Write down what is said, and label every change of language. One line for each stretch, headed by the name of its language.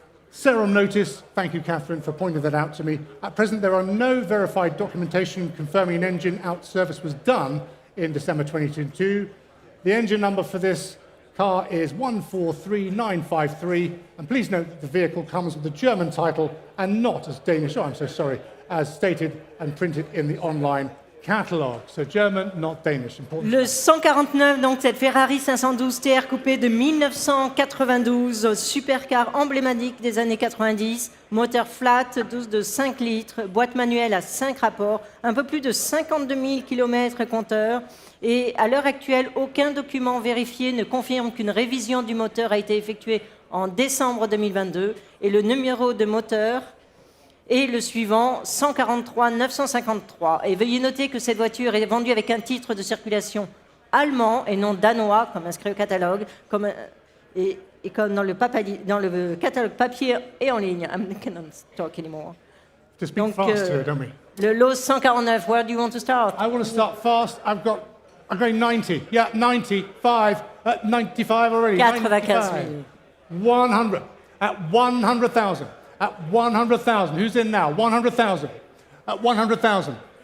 English: Serial notice, thank you, Catherine, for pointing that out to me. At present, there are no verified documentation confirming an engine out service was done in December 2022. The engine number for this car is 143953, and please note that the vehicle comes with a German title and not as Danish, oh, I'm so sorry, as stated and printed in the online catalogue. So German, not Danish. Important.
French: Le 149, donc cette Ferrari 512 TR coupé de 1992, supercar emblématique des années 90, moteur flat, 12 de 5 litres, boîte manuelle à 5 rapports, un peu plus de 52 000 km compteur. Et à l'heure actuelle, aucun document vérifié ne confirme qu'une révision du moteur a été effectuée en décembre 2022. Et le numéro de moteur est le suivant, 143 953. Et veuillez noter que cette voiture est vendue avec un titre de circulation allemand et non danois, comme inscrit au catalogue, et comme dans le catalogue papier et en ligne.
English: I cannot talk anymore. To speak fast here, don't we? Le lot 149, where do you want to start? I want to start fast. I'm going 90. Yeah, 95. 95 already.
French: 95 000.
English: 100. At 100,000. At 100,000. Who's in now? 100,000. At 100,000.